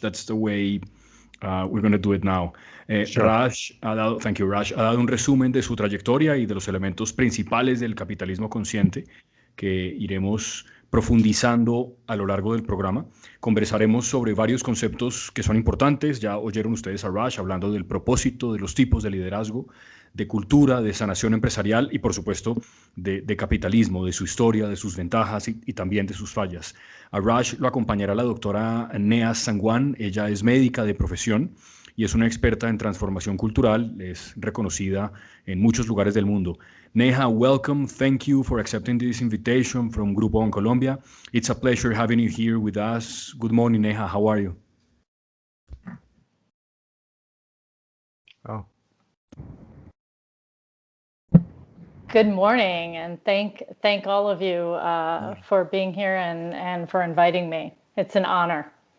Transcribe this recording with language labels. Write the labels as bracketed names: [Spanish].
[English] That's the way we're going to do it now. Sure. [Spanish] Raj ha dado un resumen de su trayectoria y de los elementos principales del capitalismo consciente que iremos profundizando a lo largo del programa. Conversaremos sobre varios conceptos que son importantes. Ya oyeron ustedes a Raj hablando del propósito, de los tipos de liderazgo, de cultura, de sanación empresarial y, por supuesto, de capitalismo, de su historia, de sus ventajas y también de sus fallas. A Raj lo acompañará la doctora Neha Sangwan. Ella es médica de profesión y es una experta en transformación cultural. Es reconocida en muchos lugares del mundo. [English] Neha, welcome. Thank you for accepting this invitation from Grupo Bancolombia. It's a pleasure having you here with us. Good morning, Neha. How are you? Oh. Good morning, and thank all of you for being here and for inviting me. It's an honor.